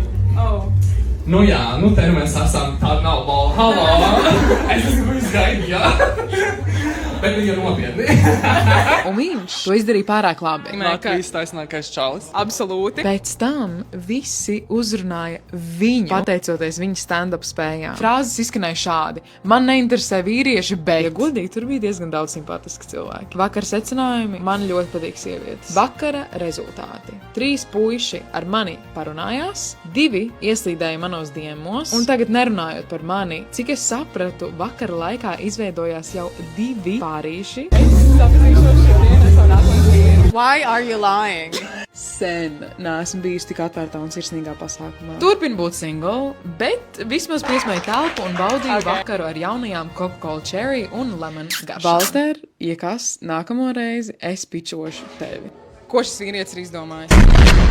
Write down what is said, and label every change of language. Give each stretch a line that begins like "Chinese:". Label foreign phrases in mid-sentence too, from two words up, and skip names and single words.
Latvian: Nu jā, te mēs esam, tāda nav lol. Halo! Es nezinu, ko jūs gaidījāt. Bet viņa nopietni. Un viņš to izdarīja pārāk labi. Latvijas taisnākais čalis. Absolūti. Pēc tam visi uzrunāja viņu, pateicoties viņa stand-up spējām. Frāzes izskanēja šādi: man neinteresē vīrieši, bet, ja godīgi, tur bija diezgan daudz simpātiski cilvēki. Vakar secinājumi: man ļoti patīk sievietes. Vakara rezultāti: 3 puiši ar mani parunājās, 2 ieslīdēja manos diemos, un tagad nerunājot par mani, cik es sapratu, vakara laikā izveidojās jau 2 pārīši.
English: Why are you lying?
Latvian: Sen neesmu bijusi tik atvērtā un sirsnīgā pasākumā. Turpinu būt single, bet vismaz piesmēju telpu un baudīju vakaru ar jaunajām Coca-Cola Cherry un Lemon garšām. Valter, ja kas, nākamo reizi es pičošu tevi. Ko šis vīrietis ir izdomājis?